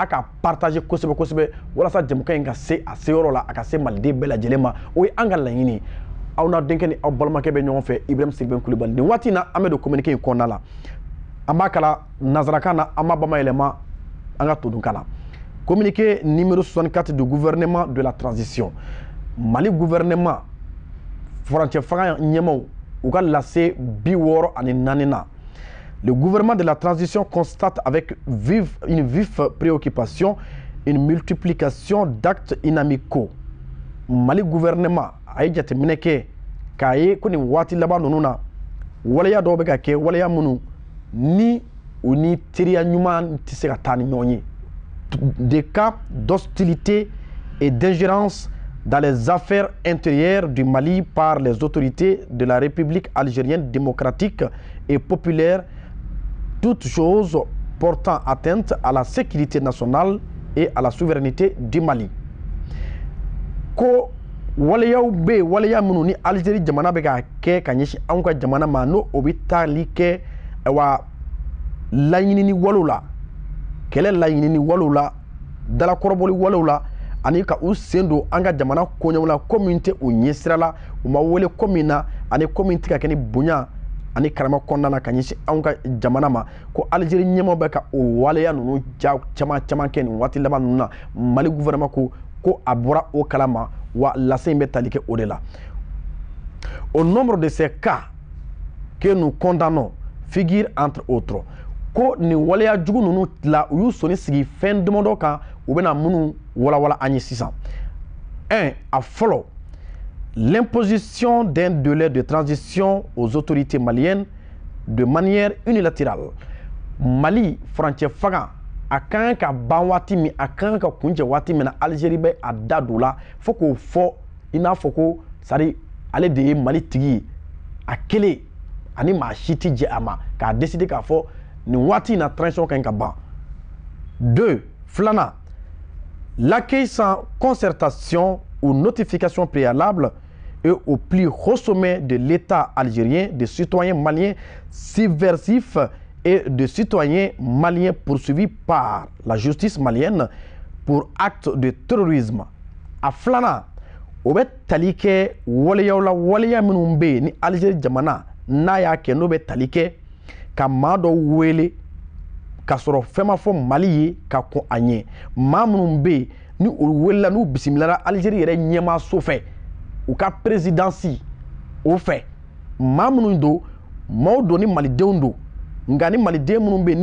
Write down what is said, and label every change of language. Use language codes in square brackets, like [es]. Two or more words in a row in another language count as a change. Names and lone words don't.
[bm] ka partager kosɛbɛ kosɛbɛ walasa jamukan in ka se a seyɔrɔ la a ka se maliden bɛɛ lajɛlen ma o ye an ka laɲini aw n'a denkɛ ni aw balimakɛ bɛ ɲɔgɔn fɛ Ibrahim Sylvain Coulibaly nin waati in na an bɛ don communiqué in kɔnɔna la an b'a kala nazarakan na an b'a bamayɛlɛma an ka todunkan na [fr] communiqué numéro 64 du gouvernement de la transition [bm] Mali gouvernement furancɛ fanga ɲɛmaw u ka lase 64 na. [fr] Le gouvernement de la transition constate avec une vive préoccupation une multiplication d'actes inamicaux. [bm] Mali gouvernement a ye jateminɛ kɛ k'a ye ko nin waati laban ninnu na waleya dɔw bɛ ka kɛ waleya minnu ni u ni teriya ɲuman tɛ se ka taa ni ɲɔgɔn ye. [fr] Des cas d'hostilité et d'ingérence dans les affaires intérieures du Mali par les autorités de la République algérienne démocratique et populaire, toutes choses portant atteinte à la sécurité nationale et à la souveraineté du Mali. [bm] Ko waleyaw be waleya minnu ni Algérie jamana bɛ ka kɛ ka ɲɛsin anw ka jamana ma n'o o bɛ taali kɛ wa laɲinini walew la kɛlɛ laɲinini walew la dalakɔrɔbɔli walew la ani ka u sen don an ka jamana koɲɛw la ko min tɛ u ɲɛsira la u ma wele ko min na ani ko min tɛ ka kɛ ni bonya ani karama kɔnɔna na ka ɲɛsin anw ka jamana ma ko Algérie ɲɛmaw bɛ ka o waleya ninnu caman caman kɛ nin waati laban ninnu na Mali gouvernement ko a bɔra o kalama wa lase in bɛ tali kɛ o de la. [fr] Au nombre de ces cas que nous condamnons figure entre autres [bm] ko nin waleya jugu ninnu la u y'u sɔnni sigi fɛn damadɔ kan u bɛna minnu walawala an ye [fr] sisan. 1. [bm] A fɔlɔ [fr] l'imposition d'un délai de transition aux autorités maliennes de manière unilatérale. [bm] Mali furancɛ fanga a kan ka ban waati min a kan ka kuncɛ waati min na Algérie bɛ a da don la fo k'o fɔ i n'a fɔ ko sari ale de ye Mali tigi ye a kelen ani maa si tɛ jɛ a ma k'a décider k'a fɔ nin waati in na transition kan ka ban. 2. [fr] Filanan l'accueil sans concertation ou notification préalable et au plus haut sommet de l'État algérien de citoyens maliens subversifs et de citoyens maliens poursuivis par la justice malienne pour actes de terrorisme. [bm] A filanan o bɛ tali kɛ waleyaw la waleya minnu bɛ yen ni Algérie jamana n'a y'a kɛ n'o bɛ tali kɛ ka maa dɔ wele ka sɔrɔ fɛn ma fɔ Mali ye ka kɔn a ɲɛ maa minnu bɛ yen ni olu welela n'u bisimilara Algérie yɛrɛ ɲɛmaaso fɛ u ka présidence o fɛ maa minnu don maaw don ni malidenw don nka ni maliden minnu bɛ yen